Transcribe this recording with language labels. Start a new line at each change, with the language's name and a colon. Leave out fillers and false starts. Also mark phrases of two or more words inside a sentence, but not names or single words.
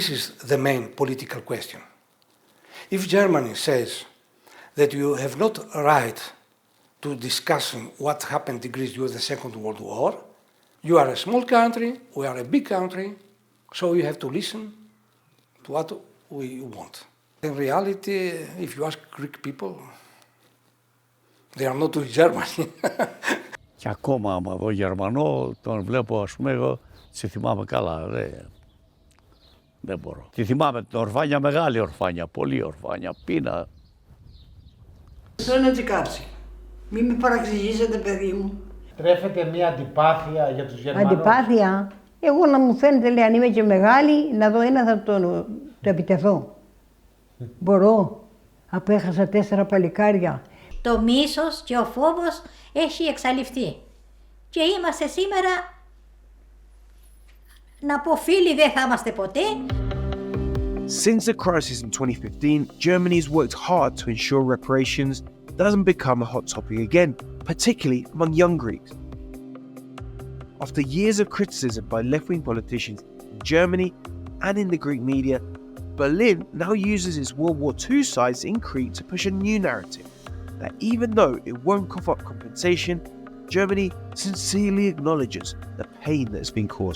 English: This is the main political question. If Germany says that you have not right to discussing what happened in Greece during the Second World War, you are a small country, we are a big country, so you have to listen to what we want. In reality, if you ask Greek people, they are not with Germany.
Greek: Και ακόμα άμα δω Γερμανό, τον βλέπω, ας πούμε, εγώ τη θυμάμαι καλά. Δεν μπορώ. Τη θυμάμαι την ορφάνια, μεγάλη ορφάνια, πολύ ορφάνια, πείνα. Θέλω να τσικάψει. Μην με παραξηγήσετε, παιδί μου. Τρέφεται μια αντιπάθεια για τους Γερμανούς. Αντιπάθεια. Εγώ να μου φαίνεται, λέει, αν είμαι και μεγάλη, να δω ένα θα το επιτεθώ. Μπορώ. Απέχασα 4 παλικάρια. Το μίσος και ο φόβος έχει εξαλειφθεί. Και είμαστε σήμερα, να πω φίλοι δεν θα είμαστε ποτέ.
English: Since the crisis in 2015, Germany has worked hard to ensure reparations doesn't become a hot topic again, particularly among young Greeks. After years of criticism by left-wing politicians in Germany and in the Greek media, Berlin now uses its World War II sites in Crete to push a new narrative that even though it won't cough up compensation, Germany sincerely acknowledges the pain that's been caused.